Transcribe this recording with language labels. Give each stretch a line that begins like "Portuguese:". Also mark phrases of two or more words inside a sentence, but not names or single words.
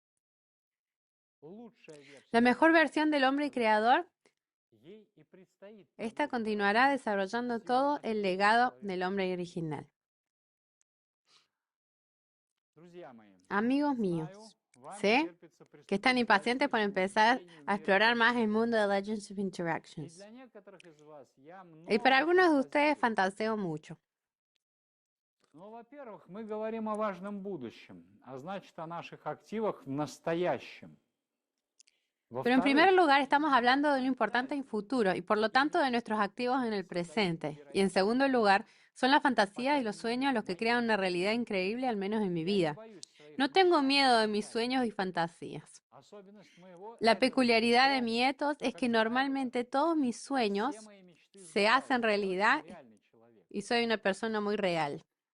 Spanish: La mejor versión del hombre creador, esta continuará desarrollando todo el legado del hombre original. Amigos míos, sé que están impacientes por empezar a explorar más el mundo de Legends of Interactions. Y para algunos de ustedes fantaseo mucho.
Russian: Во-первых, мы говорим о важном будущем, а значит, о наших активах в настоящем.
Spanish: Pero en primer lugar, estamos hablando de lo importante en futuro y por lo tanto de nuestros activos en el presente. Y en segundo lugar, son las fantasías y los sueños los que crean una realidad increíble, al menos en mi vida. No tengo miedo de mis sueños y fantasías. La peculiaridad de mi ethos es que normalmente todos mis sueños se hacen realidad y soy una persona muy real.